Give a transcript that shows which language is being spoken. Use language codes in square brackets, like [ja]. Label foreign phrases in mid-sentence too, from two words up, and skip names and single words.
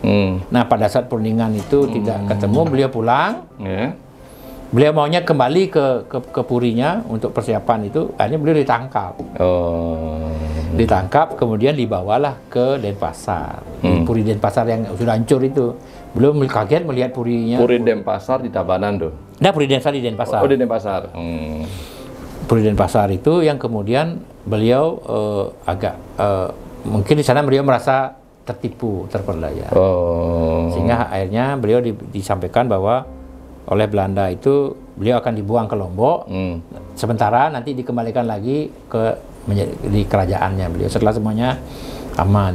[id] Nah, pada saat perundingan itu tidak ketemu, beliau pulang. Beliau maunya kembali ke Purinya untuk persiapan itu, akhirnya beliau ditangkap. Ditangkap, kemudian dibawalah ke Denpasar. Puri Denpasar yang sudah hancur itu. Beliau kaget melihat purinya. Puri Denpasar di Tabanan tuh. Nah, Puri Denpasar di Denpasar. Oh, di Denpasar. Puri Denpasar itu yang kemudian beliau mungkin di sana beliau merasa terperdaya. Sehingga akhirnya beliau disampaikan bahwa oleh Belanda itu beliau akan dibuang ke Lombok, sementara nanti dikembalikan lagi di kerajaannya beliau setelah semuanya aman.